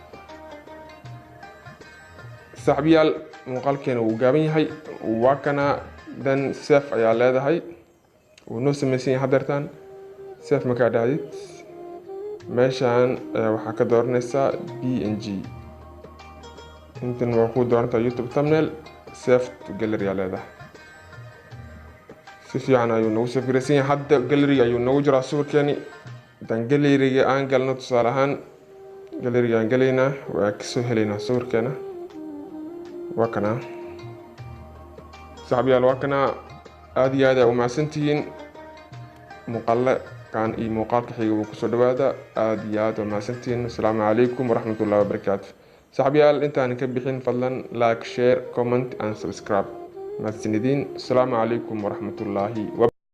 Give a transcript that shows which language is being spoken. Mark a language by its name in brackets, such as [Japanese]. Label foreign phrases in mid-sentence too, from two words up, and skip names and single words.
[Somali] saaxiibayaal, muuqaalkeena wuu gaaban yahay. waa kana dan save ayaa leedahay. wuu noo samaysan yahay hadeertaan. save markaa dhacdid meeshaan waxaa ka dooranaysaa png. intan waa ku doorantaa [English] YouTube thumbnail. save to gallery [Somali] ayaa leedahay. si fiican ayuu nagu save garaysan yahay. hadda gallery ayuu nagu jiraa sawirkeeni. dan galleryga aan galno, tusaale ahaan galleryga aan galaynaa, waa kasoo helaynaa sawirkeena. waa kana saaxiibayaal, waa kana. aad iyo aad u mahadsantihiin. muuqaale kan iyo muuqaalka xiga wuu kusoo dhawaada. aad iyo aad u mahadsantihiin. [Arabic] السلام عليكم ورحمة الله وبركاته. [Somali] saaxiibayaal, intaan ka bixin fadlan [English] like, share, comment and subscribe. [Somali] mahadsanidin. [Arabic] السلام عليكم ورحمة الله